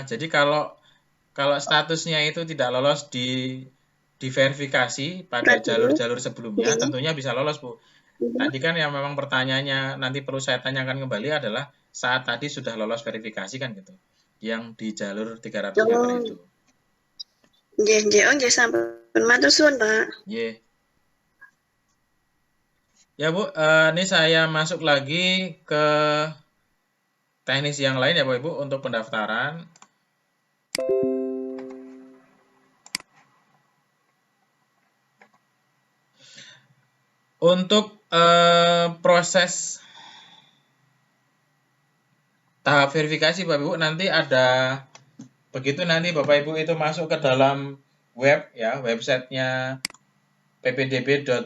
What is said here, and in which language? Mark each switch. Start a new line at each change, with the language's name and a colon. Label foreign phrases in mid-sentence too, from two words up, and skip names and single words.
Indonesian: Jadi kalau statusnya itu tidak lolos diverifikasi pada Radius. jalur-jalur sebelumnya, Iya. tentunya bisa lolos Bu. Tadi kan yang memang pertanyaannya nanti perlu saya tanyakan kembali adalah saat tadi sudah lolos verifikasi kan gitu, yang di jalur 300 meter itu.
Javanese: Nggih, oh nggih sampun. Matur suwun Pak.
Indonesian: Ye. Ya Bu, ini saya masuk lagi ke teknis yang lain ya Bapak Ibu untuk pendaftaran. Untuk proses tahap verifikasi Bapak Ibu nanti ada, begitu nanti Bapak Ibu itu masuk ke dalam web ya, websitenya ppdb.